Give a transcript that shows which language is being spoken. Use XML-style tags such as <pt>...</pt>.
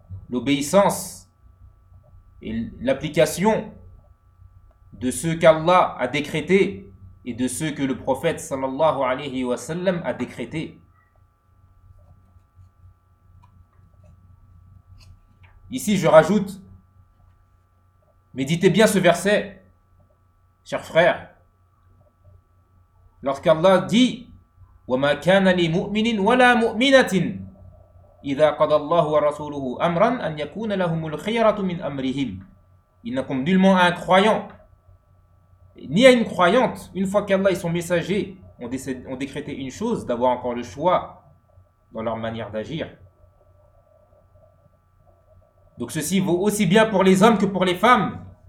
<fr>L'obéissance et l'application de ce qu'Allah a décrété et de ce que le prophète sallallahu alayhi wa sallam a décrété. Ici, je rajoute, méditez bien ce verset, chers frères. Lorsqu'Allah dit</fr> <ar>وَمَا كَانَ لِمُؤْمِنٍ وَلَا مُؤْمِنَةٍ إِذَا قَضَى اللَّهُ وَرَسُولُهُ أَمْرًا أَنْ يَكُونَ لَهُمُ الْخِيَرَةُ مِنْ أَمْرِهِمْ.</ar> <fr>Il n'a comme nullement un croyant ni à une croyante, une fois qu'Allah et son messager ont décrété une chose, d'avoir encore le choix dans leur manière d'agir. Donc ceci vaut aussi bien pour les hommes que pour les femmes.</fr>